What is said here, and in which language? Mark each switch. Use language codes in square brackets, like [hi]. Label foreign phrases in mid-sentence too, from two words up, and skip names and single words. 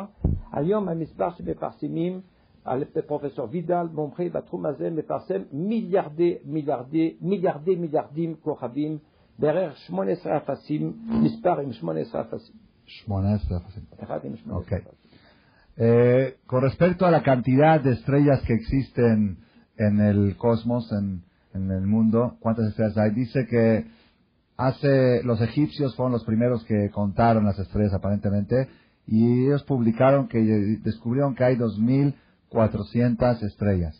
[he] היום המספר שמפרסמים, פרופסור וידל, מומחה בתחום הזה, מפרסם מיליארדים כוכבים, בערך 18 אפסים, מספר עם 18 אפסים. 18 אפסים. אחד עם 18 אפסים. [es] Con respecto a la cantidad de estrellas que existen en el cosmos, en el mundo, ¿cuántas estrellas hay? Dice que los egipcios fueron los primeros que contaron las estrellas aparentemente, y ellos publicaron que descubrieron que hay 2,400 estrellas.